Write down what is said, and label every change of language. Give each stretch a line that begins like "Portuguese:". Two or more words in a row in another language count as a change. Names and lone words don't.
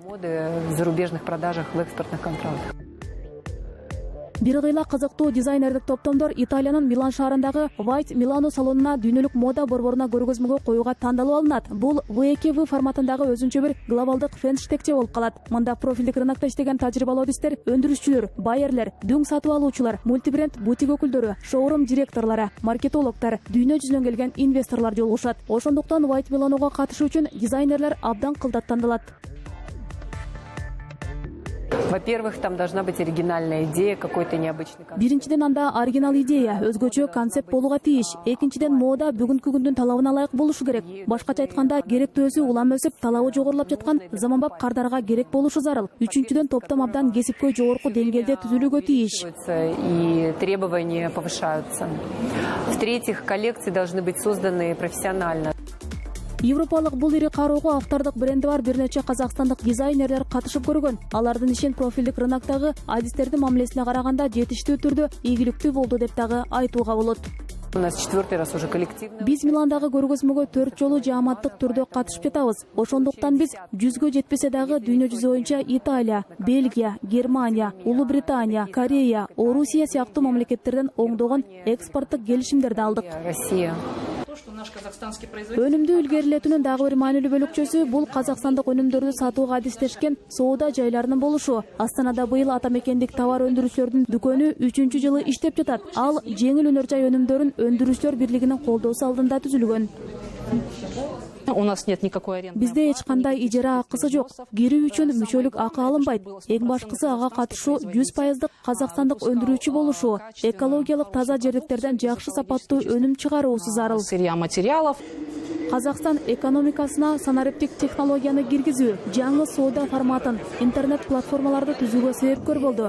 Russian: В зарубежных продажах, в экспортных контрактах.
Kyrgyz: Бир кыйла кызыктуу дизайнердик топтомдор Италиянын Милан шаарындагы White Milano салонуна дүйнөлүк мода борборуна көргөзмөгө коюуга тандалып алынат. Бул V2V форматындагы өзүнчө бир глобалдык фэнштекче болуп калат. Мында профилдик рынокто иштеген тажрыйбалуу адистер, өндүрүшчүлөр, байерлер, дүң сатып алуучулар, мультибренд бутик өкүлдөрү, шоурум директорлору, маркетологдор, дүйнө жүзүнөн келген инвесторлор жолугушат. Ошондуктан White Milano'га катышуу үчүн дизайнерлер абдан кылдаттандылат.
Russian: Во-первых, там должна быть оригинальная идея, какой-то необычный концепт.
Kyrgyz: Биринчиден анда оригинал идея, өзгөчө концепт болууга тийиш. Экинчиден мода бүгүнкү күндүн талабына ылайык болушу керек. Башкача айтканда, керектөөсү улам өсүп, талабы жогорулап жаткан заманбап кардарга керек болушу зарыл. Үчүнчүдөн топтом абдан кесипкөй жогорку деңгээлде түзүлүүгө тийиш.
Russian: И требования повышаются. В-третьих, коллекции должны быть созданы профессионально.
Kyrgyz: Европалык бул ири кароого автордук бренди бар бир нече казакстандык дизайнерлер катышып көргөн. Алардын ишин профилдик рыноктогу адистердин мамилесине караганда жетиштүү түрдө ийгиликтүү болду деп дагы айтууга болот.
Russian: У нас 4-й раз уже коллективно.
Kyrgyz: Биз Миландагы көргөзмөгө 4 жолу жааматтык түрдө катышып жатабыз. Ошондуктан биз 100гө жетпесе дагы дүйнө жүзү боюнча Италия, Бельгия, Германия, Улуу Британия, Корея, Орусия сыяктуу мамлекеттерден оңдогон экспорттук келишимдерди алдык. Россия. Өнүмдү илгерилетүүнүн дагы бир маанилүү бөлүкчөсү бул казакстандык өнүмдөрдү сатууга адистешкен соода жайларынын болушу. Астанада быйыл ата мекендик товар өндүрүүчүлөрдүн дүкөнү 3-жылы иштеп жатат. Ал жеңил өнөр жай өнүмдөрүн өндүрүүчүлөр бирлигинин колдоосу алдында түзүлгөн.
Russian: У нас нет никакой аренды.
Kyrgyz: Бизде эч кандай ижара акысы жок. Кирүү үчүн мүчөлүк акы алынбайт. Эң башкысы ага катышуу 100% казакстандык өндүрүүчү болушу, экологиялык таза жерликтерден жакшы сапаттуу өнүм чыгаруусу зарыл.
Russian: Сырья материалов.
Kyrgyz: Казакстан экономикасына санариптик технологияны киргизүү, жаңы соода форматын, интернет платформаларды түзүүгө себепкөр болду.